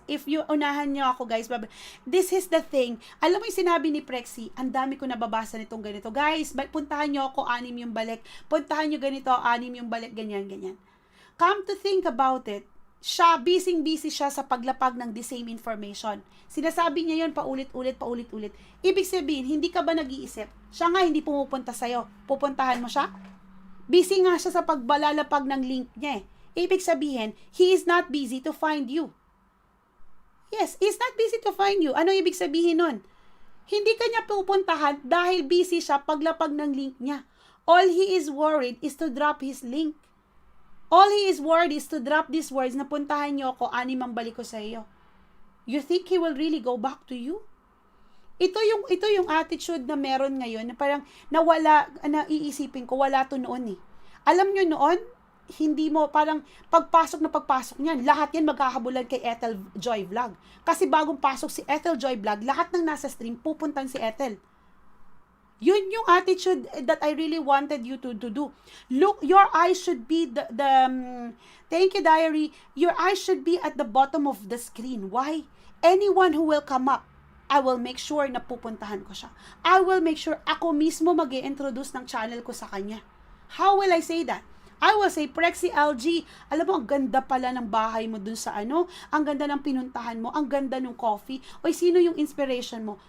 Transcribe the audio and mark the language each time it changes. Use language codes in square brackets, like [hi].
[en] If you [tl] unahan nyo ako [en] guys, this is the thing. [tl] Alam mo yung sinabi ni Prexy, ang dami ko nababasa nitong ganito. Guys, puntahan nyo ako, 6 yung balik. Puntahan nyo ganito, 6 yung balik, ganyan. [en] Come to think about it, [tl] siya, busy siya sa paglapag ng [en] the same information. [tl] Sinasabi niya yun paulit-ulit. Ibig sabihin, hindi ka ba nag-iisip? Siya nga hindi pumupunta sa'yo. Pupuntahan mo siya? Busy nga siya sa pagbalalapag ng link niya eh. Ibig sabihin, [en] he is not busy to find you. Yes, he's not busy to find you. [tl] Ano ibig sabihin nun? Hindi ka niya pupuntahan dahil busy siya paglapag ng link niya. [en] All he is worried is to drop his link. All he is worried is to drop these words [tl] na puntahan niyo ako, 6 ang balik ko sa iyo. [en] You think he will really go back to you? [tl] Ito yung attitude na meron ngayon na parang naiisipin ko, wala to noon eh. Alam nyo noon, hindi mo, parang pagpasok niyan, lahat yan magkakabulan kay Ethel Joy Vlog. Kasi bagong pasok si Ethel Joy Vlog, lahat ng nasa stream, pupuntan si Ethel. Yun yung [en] attitude that I really wanted you to do. Look, your eyes should be thank you, Diary. Your eyes should be at the bottom of the screen. Why? Anyone who will come up, I will make sure [tl] na pupuntahan ko siya. [en] I will make sure [tl] ako mismo mag-i-introduce ng channel ko sa kanya. [en] How will I say that? I will say, [tl] Prexy LG, alam mo, ang ganda pala ng bahay mo dun sa ang ganda ng pinuntahan mo, ang ganda ng coffee, o sino yung inspiration mo?